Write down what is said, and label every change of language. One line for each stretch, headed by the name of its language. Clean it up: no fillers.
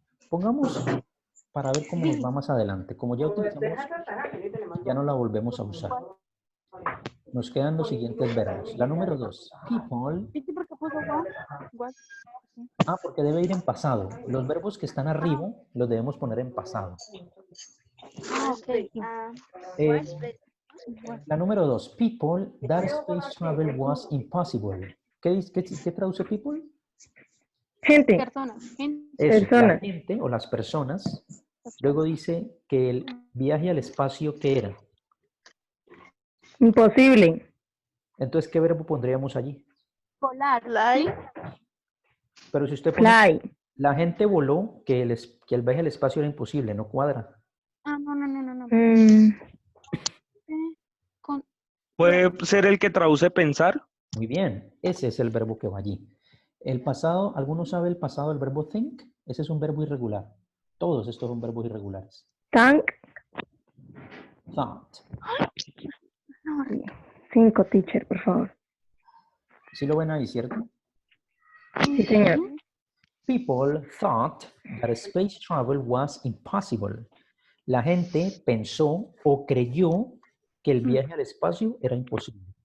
Spanish: Pongamos para ver cómo nos va más adelante. Como ya utilizamos, ya no la volvemos a usar. Nos quedan los siguientes verbos. La número 2, people. ¿Viste por qué puso what? Porque debe ir en pasado. Los verbos que están arriba los debemos poner en pasado. Ah, ok. Eh, la número 2,
English: people, that space travel was impossible.
Spanish: ¿Qué traduce people? Gente. Personas. Gente. Eso, la Personas. gente o las personas. Luego dice que el viaje al espacio, ¿qué era? Imposible. Entonces, ¿qué verbo pondríamos allí? Volar.
English: Fly.
Spanish: Pero si usted pone,
English: Fly.
Spanish: la gente voló, que el viaje al espacio era imposible, no cuadra. Ah, no. Con, ¿Puede ser el que traduce pensar? Muy bien, ese es el verbo que va allí. El pasado, ¿alguno sabe el pasado del verbo think? Ese es un verbo irregular. Todos estos son verbos irregulares.
English: Tank. Thought.
Spanish: 5, teacher, por favor. ¿Sí lo ven ahí, cierto? Sí, señor.
English: People thought that space travel was impossible.
Spanish: La gente pensó o creyó que el viaje al espacio era imposible.